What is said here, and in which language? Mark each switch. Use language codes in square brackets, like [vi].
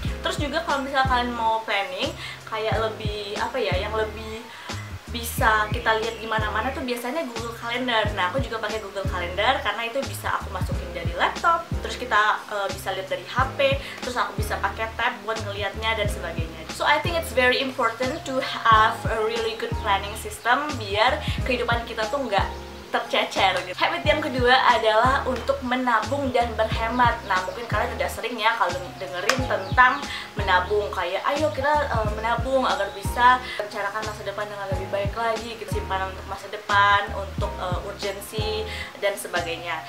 [id] Terus juga kalau misalnya kalian mau planning kayak lebih apa ya, yang lebih bisa kita lihat di mana-mana tuh biasanya Google Calendar. Nah, aku juga pakai Google Calendar karena itu bisa aku masukin dari laptop, terus kita bisa lihat dari HP, terus aku bisa pakai tab buat ngelihatnya dan sebagainya. [en] So I think it's very important to have a really good planning system [id] biar kehidupan kita tuh nggak tercecer gitu. Habit yang kedua adalah untuk menabung dan berhemat. Nah, mungkin kalian udah sering ya kalau dengerin tentang menabung, kayak ayo kita menabung agar bisa merencanakan masa depan dengan lebih baik lagi, kita simpanan untuk masa depan, untuk urgensi dan sebagainya.